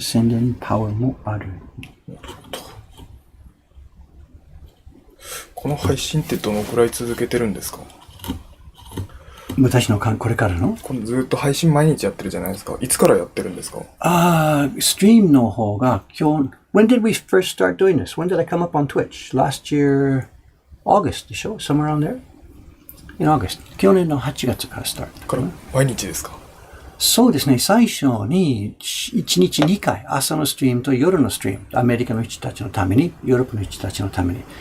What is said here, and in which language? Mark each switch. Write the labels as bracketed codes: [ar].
[ja] 宣伝パワーもある。この配信ってどのくらい続けてるんですか？私のこれからのずっと配信毎日やってるじゃないですか。いつからやってるんですか？ストリームの方が今日 [en] When did we first start doing this? When did I come up on Twitch? Last year, August, the show? Somewhere around there? In August. [ja] 去年の8月からスタート。から毎日ですか？そうですね。最初に1日2回、朝のストリームと夜のストリーム。アメリカの人たちのために、ヨーロッパの人たちのために。